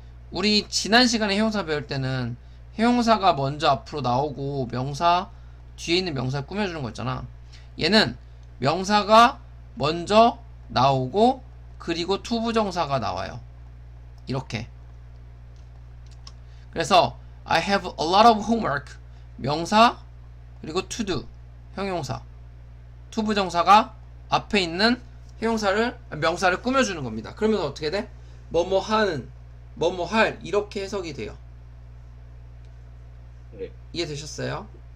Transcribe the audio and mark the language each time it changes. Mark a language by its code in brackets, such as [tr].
[ko] 우리 지난 시간에 형용사 배울 때는 형용사가 먼저 앞으로 나오고 명사 뒤에 있는 명사를 꾸며주는 거 있잖아. 얘는 명사가 먼저 나오고 그리고 투부정사가 나와요. 이렇게. 그래서 [en] I have a lot of homework. [ko] 명사 그리고 to do 형용사. 투부정사가 앞에 있는 명사를 꾸며주는 겁니다. 그러면 어떻게 돼? 뭐뭐 하는, 뭐뭐 할 이렇게 해석이 돼요. 네. 이해되셨어요?